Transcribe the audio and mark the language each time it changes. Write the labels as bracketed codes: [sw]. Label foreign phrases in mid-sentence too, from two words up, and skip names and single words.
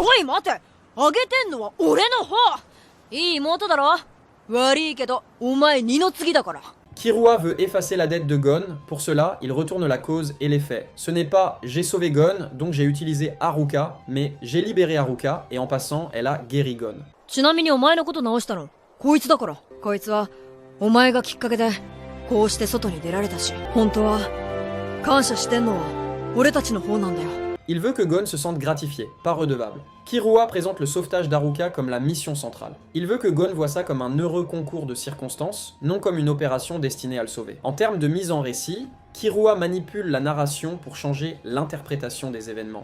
[fr] Killua veut effacer la dette de Gon, pour cela, il retourne la cause et les faits. Ce n'est pas « j'ai sauvé Gon, donc j'ai utilisé Haruka », mais « j'ai libéré Haruka, et en passant, elle a guéri Gon ». [ja] こいつだから。こいつは、お前がきっかけで、こうして外に出られたし、本当は、感謝してんのは、俺たちの方なんだよ。 [fr] Il veut que Gon se sente gratifié, pas redevable. Killua présente le sauvetage d'Haruka comme la mission centrale. Il veut que Gon voit ça comme un heureux concours de circonstances, non comme une opération destinée à le sauver. En termes de mise en récit, Killua manipule la narration pour changer l'interprétation des événements.